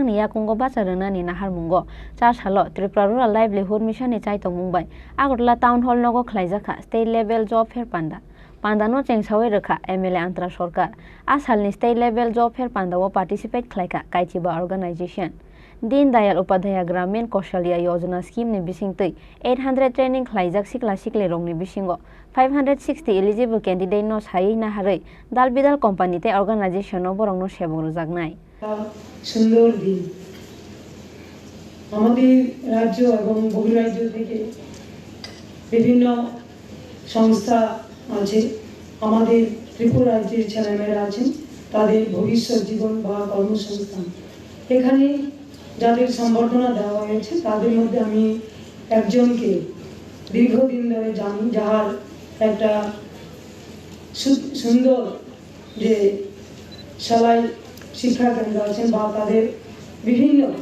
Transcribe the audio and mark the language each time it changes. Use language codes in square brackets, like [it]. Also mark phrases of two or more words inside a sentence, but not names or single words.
[trp] ni yakungo bacha renani nahar mungo Chasalo Tripura Rural Livelihood Mission e chaitong Mumbai Agartala Town Hall nogo khlaijaka [en] state level job fair [trp] panda Pandano chengsawi rekha MLA Antara Sarkar asalni [en] state level job fair [trp] pandao participate khlaika kaichiba organization Din Dayal Upadhyaya Gramin Kaushalya Yojana scheme ni bisingtei 800 training khlaijak sikla sikli rongni bisingo 560 [en] eligible candidate [trp] no sai na harai dalbidal company te organization no borong no sebong rojaknai [bn] সুন্দর দিন আমাদের রাজ্য এবং বহিরাজ্য থেকে বিভিন্ন সংস্থা আছে আমাদের ত্রিপুরা রাজ্যের ছেলেমেয়েরা আছেন তাদের ভবিষ্যৎ জীবন বা কর্মসংস্থান এখানে যাদের সম্বর্ধনা দেওয়া হয়েছে তাদের মধ্যে আমি একজনকে দীর্ঘদিন ধরে জানি যার একটা সুন্দর যে সেলাই শিক্ষা কেন্দ্র আছেন বা তাদের বিভিন্ন